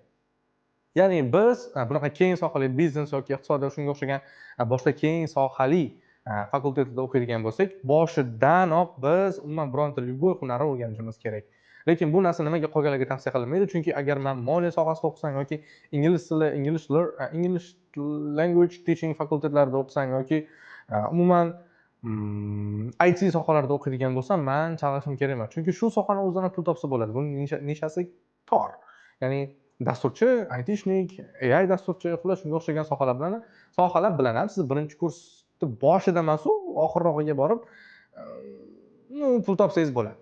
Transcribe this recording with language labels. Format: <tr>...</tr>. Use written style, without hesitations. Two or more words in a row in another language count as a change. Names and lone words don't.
<uz>Ya'ni biz bunaqa keng sohali biznes yoki iqtisodiyot shunga o'xshagan boshqa keng sohali fakultetida o'qiydigan bo'lsak, boshidanoq biz umuman bironta любой hunarni o'rganishimiz kerak. Lekin bu narsa nimaga qolganlarga tavsiya qilinmaydi? Chunki agar men moliya sohasida o'qisam yoki</uz> <en>English language teaching</en> <uz>fakultetlarida o'qisam yoki umuman IT sohalarida o'qiydigan bo'lsam, men chalg'ishim kerak emas. Chunki shu sohani o'zidan pul topsa bo'ladi. Buning nishasi tor. Ya'ni dasturchi, ITshnik, AI dasturchi, xullas shunga o'xshagan sohalar bilan ham siz birinchi kursda boshida emas, oxirrog'iga borib pul topsangiz bo'ladi.</uz>